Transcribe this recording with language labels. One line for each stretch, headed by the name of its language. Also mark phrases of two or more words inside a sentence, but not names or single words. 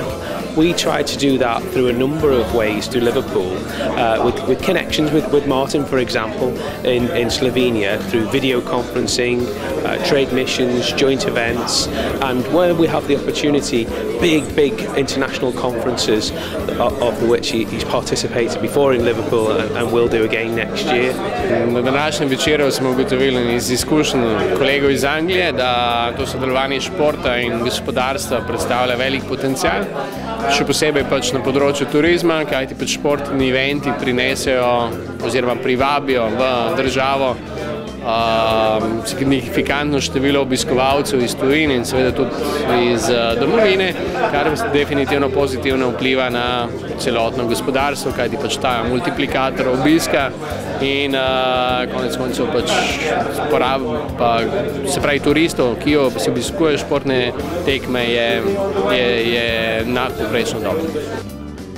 English: We try to do that through a number of ways through Liverpool, with connections with Martin, for example, in Slovenia, through video conferencing, trade missions, joint events, and where we have the opportunity, big international conferences, of which he's participated before in Liverpool and will do again next year.
Slovenian: Na današnjem večeru včeraj smo ugotovili iz izkušenj kolegov iz Anglije, da to sodelovanje športa in gospodarstva predstavlja velik potencial, še posebej pač na področju turizma, kajti pač športni eventi prinesejo oziroma privabijo v državo signifikantno število obiskovalcev iz tujine in seveda tudi iz domovine, kar definitivno pozitivno vpliva na celotno gospodarstvo, kajti pač ta multiplikator obiska in konec koncev pač se pravi turistov, ki si obiskujejo športne tekme, je nadpovprečno dobro.